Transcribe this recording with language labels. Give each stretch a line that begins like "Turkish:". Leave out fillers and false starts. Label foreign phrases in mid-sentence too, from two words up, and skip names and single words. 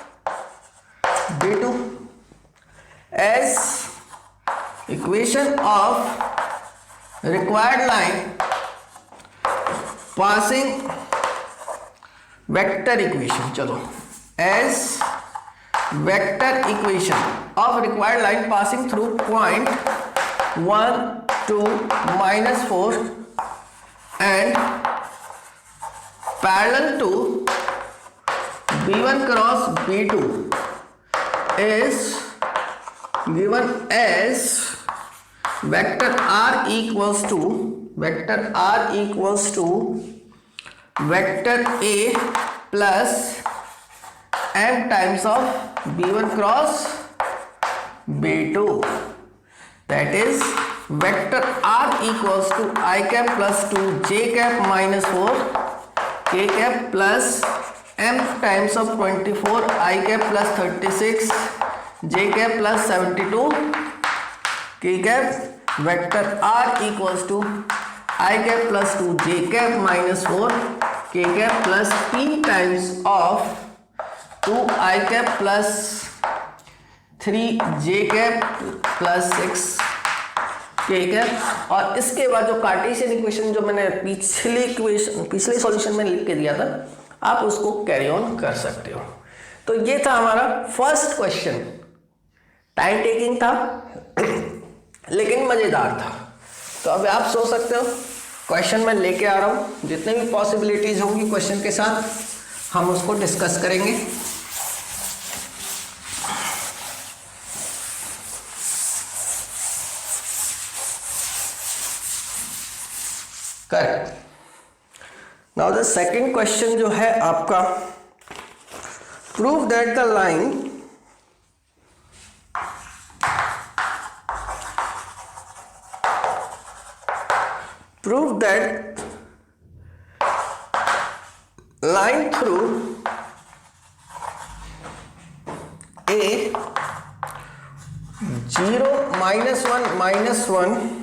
English: B2 as equation of required line passing vector equation, चलो, as vector equation of required line passing through point 1 2 minus 4 and parallel to B1 cross B2 is given as vector r equals to vector a plus m times of B1 cross B2, that is vector r equals to I cap plus 2 j cap minus 4 k cap plus m times of 24 I cap plus 36 j cap plus 72 k cap, vector r equals to I cap plus 2 j cap minus 4 k cap plus p times of 2 I cap plus 3 j cap plus 6 k cap।
Hindi: और इसके बाद जो
English: Cartesian equation
Hindi: जो मैंने पिछले सॉल्यूशन में लिख के दिया था, आप उसको
English: carry on
Hindi: कर सकते हो। तो ये था हमारा
English: first question, time taking
Hindi: था, लेकिन मजेदार था। तो अब आप सोच सकते हो क्वेश्चन मैं लेके आ रहा हूं, जितने भी पॉसिबिलिटीज होंगी क्वेश्चन के साथ हम उसको डिस्कस करेंगे। करेक्ट।
English: now the second question
Hindi: जो है आपका,
English: prove that the line line through A 0 -1 -1